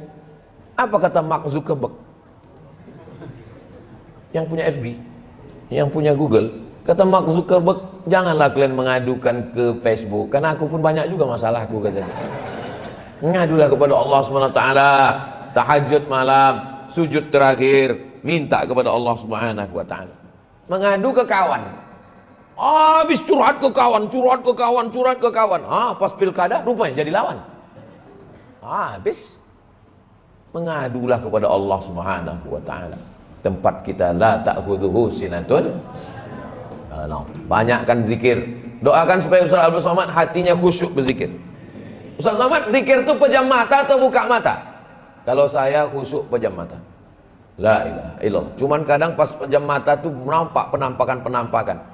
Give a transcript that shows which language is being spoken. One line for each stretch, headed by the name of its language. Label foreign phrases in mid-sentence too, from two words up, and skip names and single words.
Indonesian: Apa kata Mark Zuckerberg? Yang punya FB, yang punya Google. Kata Mark Zuckerberg, janganlah kalian mengadukan ke Facebook. Karena aku pun banyak juga masalahku katanya. Ngadulah kepada Allah SWT. Tahajud malam, sujud terakhir, minta kepada Allah SWT. Mengadu ke kawan. Habis curhat ke kawan, curhat ke kawan, curhat ke kawan. Pas pilkada rupanya jadi lawan. Habis mengadulah kepada Allah
Arabic: سبحانه وتعالى.
Indonesian: Tempat kita
Arabic: لا تأخذه سنة.
Indonesian: Banyakkan zikir. Doakan supaya Ustaz Abdul Somad hatinya khusyuk berzikir. Ustaz Somad zikir itu pejam mata atau buka mata? Kalau saya khusyuk pejam mata.
Arabic: لا إله إلا الله.
Indonesian: Cuman kadang pas pejam mata tuh nampak penampakan-penampakan.